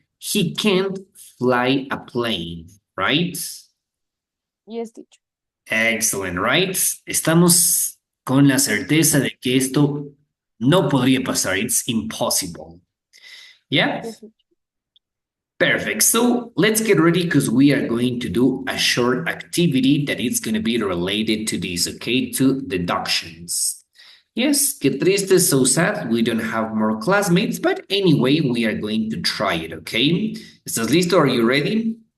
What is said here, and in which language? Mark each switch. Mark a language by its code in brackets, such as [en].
[en] He can't fly a plane, right? Yes, teacher. Excellent, right? [es] Estamos con la certeza de que esto no podría pasar. [en] It's impossible. Yeah? Yes, teacher. Perfect. So let's get ready because we are going to do a short activity that is going to be related to this, okay? To deductions. Yes, [es] qué triste, [en] so sad. We don't have more classmates, but anyway, we are going to try it, okay? [es] ¿Estás listo? [en] Are you ready?